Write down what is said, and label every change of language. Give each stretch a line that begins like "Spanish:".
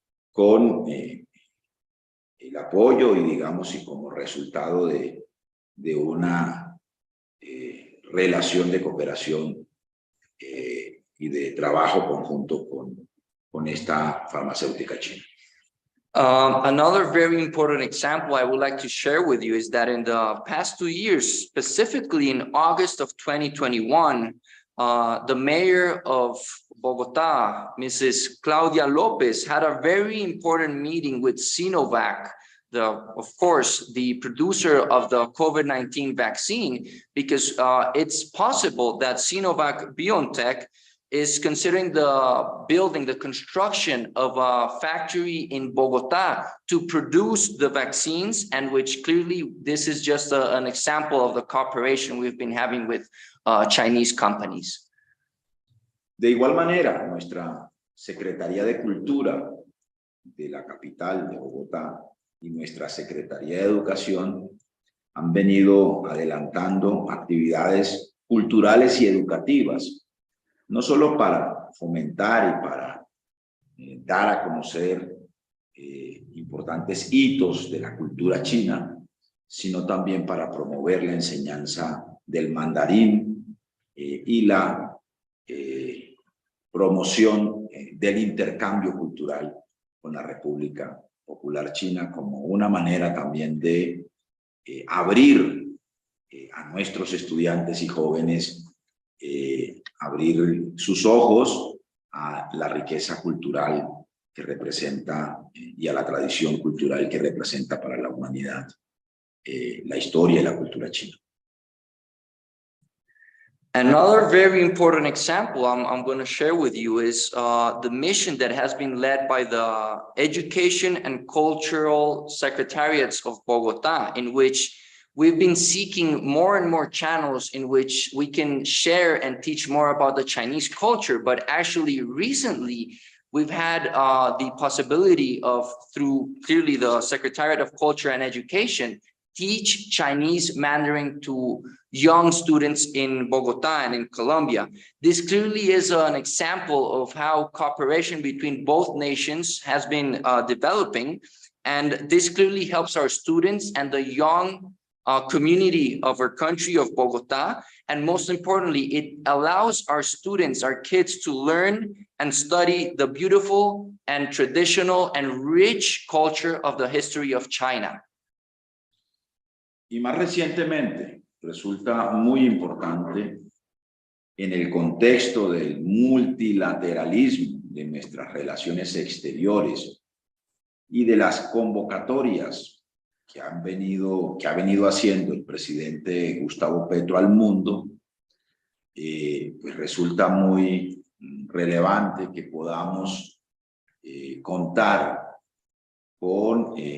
Spanish: con el apoyo y, digamos, y como resultado de una relación de cooperación y de trabajo conjunto con esta farmacéutica china.
English: Another very important example I would like to share with you is that in the past 2 years, specifically in August of 2021, the mayor of Bogotá, Mrs. Claudia Lopez, had a very important meeting with Sinovac of course, the producer of the COVID-19 vaccine, because it's possible that Sinovac BioNTech is considering the construction of a factory in Bogota to produce the vaccines, and which clearly this is just an example of the cooperation we've been having with Chinese companies.
Spanish: De igual manera, nuestra Secretaría de Cultura de la capital de Bogotá y nuestra Secretaría de Educación han venido adelantando actividades culturales y educativas, no solo para fomentar y para dar a conocer importantes hitos de la cultura china, sino también para promover la enseñanza del mandarín y la promoción del intercambio cultural con la República Popular China, como una manera también de abrir a nuestros estudiantes y jóvenes, abrir sus ojos a la riqueza cultural que representa y a la tradición cultural que representa para la humanidad la historia y la cultura china.
English: Another very important example I'm going to share with you is the mission that has been led by the Education and Cultural Secretariats of Bogota, in which we've been seeking more and more channels in which we can share and teach more about the Chinese culture. But actually, recently, we've had the possibility of, through clearly the Secretariat of Culture and Education, teach Chinese Mandarin to young students in Bogota and in Colombia. This clearly is an example of how cooperation between both nations has been developing. And this clearly helps our students and the young community of our country of Bogota. And most importantly, it allows our students, our kids, to learn and study the beautiful and traditional and rich culture of the history of China.
Spanish: Y más recientemente, resulta muy importante en el contexto del multilateralismo de nuestras relaciones exteriores y de las convocatorias que ha venido haciendo el presidente Gustavo Petro al mundo, pues resulta muy relevante que podamos contar con